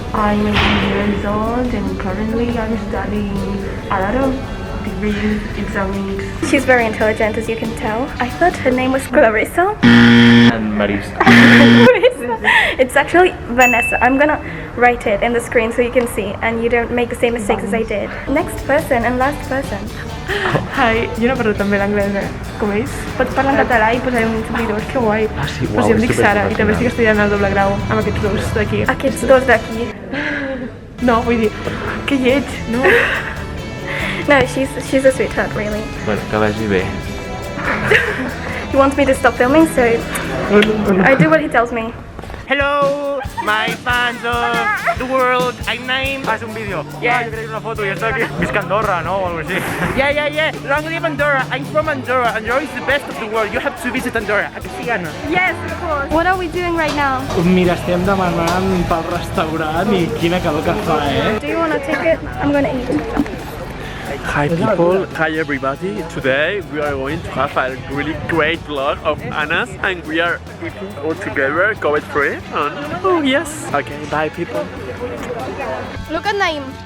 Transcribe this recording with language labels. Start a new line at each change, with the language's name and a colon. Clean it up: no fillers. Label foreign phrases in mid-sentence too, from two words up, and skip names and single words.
English: I'm 18 years old and currently I'm studying a lot of degrees, exams. She's very intelligent, as you can tell. I thought her name was Clarissa. And Marisa. It's actually Vanessa. I'm gonna write it in the screen so you can see and you don't make the same mistakes as I did. Next person and last person.
Catalan: Hi, jo no parlo tan bé l'anglès, com ells. Pots parlar en català i posar uns subtitles, que guai. Sí, Pues jo em dic Sara i també estic estudiant el doble grau amb aquests dos d'aquí. Aquests dos d'aquí. No, vull dir, que lleig, no? No,
English: she's a sweetheart, really.
Catalan: Bueno, que vagi bé.
English: He wants me to stop filming, so I do what he tells me. Hello, my fans of the world. I'm named.
Spanish: Haz un vídeo.
English: Yeah.
Spanish: Yo quería una foto y está aquí. Visca Andorra, ¿no? O algo así.
English: Yeah. Long live Andorra. I'm from Andorra. Andorra is the best of the world. You have to visit Andorra.
Catalan: A que sí, Anna?
English: Yes, of course. What are we doing right now?
Catalan: Mira, estem demanant pel restaurant i quina calor que fa, eh?
English: Do you want a ticket? I'm gonna eat. Hi people, hi everybody. Today we are going to have a really great vlog of Anna's and we are eating all together, COVID free. Oh yes. Okay, bye people. Look at Naim.